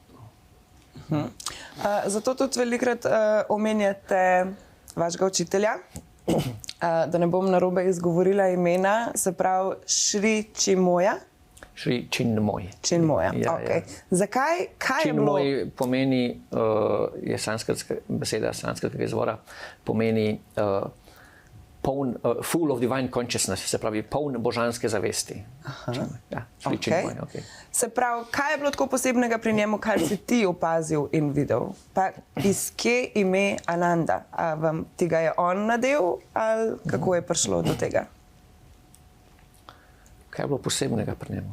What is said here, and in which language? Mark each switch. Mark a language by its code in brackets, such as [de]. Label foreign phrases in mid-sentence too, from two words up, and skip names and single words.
[sl] Zato tudi velikrat omenjate vašega učitelja, da ne bom narobe izgovorila imena, se pravi Šri Čimoja. Šri Činmoj. Činmoja, Ja, ok. ja. Zakaj, kaj je bilo? Činmoj pomeni, je sanskritska beseda sanskritskega izvora, pomeni poln, [en] full of divine consciousness, [sl] se pravi, poln božanske zavesti. Ja, Okay. Se pravi, kaj je bilo tako posebnega pri njemu, kar si ti opazil in videl? Pa iz kje ime Ananda? A vam ti ga je on nadel ali kako je prišlo do tega? Kaj je bilo posebnega pri njemu?